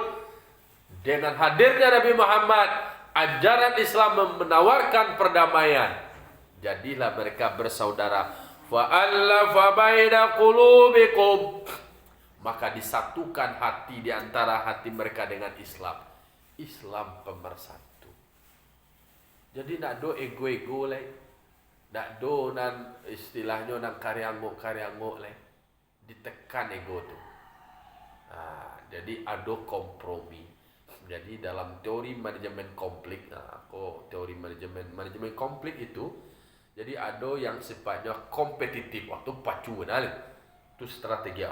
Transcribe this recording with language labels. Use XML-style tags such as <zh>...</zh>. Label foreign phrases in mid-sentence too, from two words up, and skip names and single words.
<id>Dengan hadirnya Nabi Muhammad, ajaran Islam menawarkan perdamaian. Jadilah mereka bersaudara.</id> <ar>فألف بين قلوبكم.</ar> <id>Maka disatukan hati di antara hati mereka dengan Islam. Islam pemersatu. Jadi</id> <min>nak do ego-ego leh. Nak do nan istilahnya nan karyangok leh.</min> <id>Ditekan ego tu. Jadi ada kompromi. Jadi dalam teori manajemen konflik, teori manajemen konflik itu, jadi ada yang sifatnya kompetitif, waktu pacu nah, itu strategi.</id>